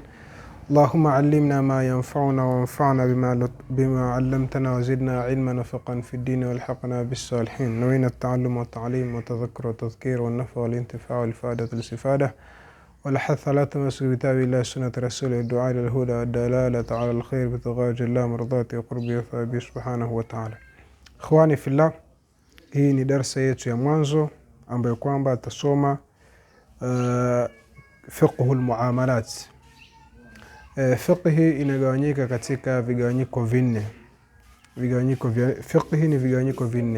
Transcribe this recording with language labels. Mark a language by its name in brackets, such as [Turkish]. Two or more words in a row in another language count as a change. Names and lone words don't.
[Arabic] اللهم علمنا ما ينفعنا وانفعنا بما علمتنا، وزدنا علما وفقا في الدين، والحقنا بالصالحين. نوينا التعلم والتعليم والتذكر والتذكير والنفع والانتفاع والفائدة والاستفادة، والحث على تمسك كتاب الله سنة رسوله، الدعاء للهدى والدلالة على الخير بتغاج الله مرضاته وقربه وثوابه سبحانه وتعالى. إخواني في الله, [Swahili] hii ni darsa yetu ya mwanzo ambayo kwamba tasoma [Arabic] فقه المعاملات. [Swahili] Fiqhi inagawanyika katika vigawanyiko vinne. Vigawanyiko vya fiqhi ni vigawanyiko vinne.